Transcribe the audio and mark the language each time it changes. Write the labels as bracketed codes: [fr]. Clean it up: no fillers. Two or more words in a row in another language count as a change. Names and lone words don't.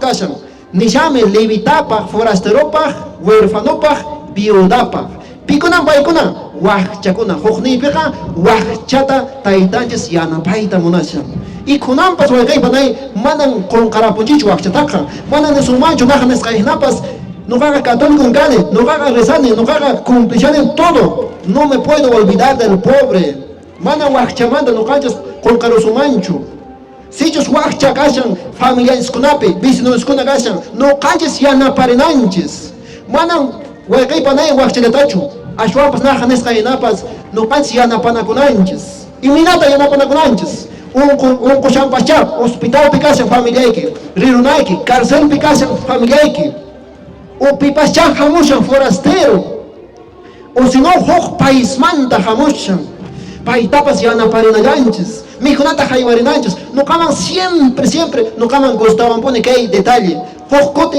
[qu] kashan nishami levitapaq forasteropaq huérfanopaq viudapaq pikunan paykuna waqchakuna hukniypiqa waqchata taytanchis yanapayta munashan y kunampas waqaypanay manan qonqarapunchichu waqchataqa manan nisumanchu naqa nisqayhinapas nuqaqa católico kani nuqaqa rezani nuqaqa cumplishani [es] todo no me puedo olvidar del [qu] pobre mana waqchamanta nuqanchis qonqarusumanchu sichus waqcha kashan familiariskunapi vecinoskuna kashan nuqanchis yanaparinanchis manan waqaypanay waqchallatachu ashwapas naqa nisqayhinapas nuqanchis yanapanakunanchis iminata yanapanakunanchis unqushanpascha hospitalpi kashan familiayki rirunayki carcelpi kashan familiayki upipascha hamushan forastero [es] o sino [qu] huk paismanta hamushan paytapas yanaparinallanchis mikunata haywarinanchis nuqaman siempre nuqaman gustawanpuni kay detalle huk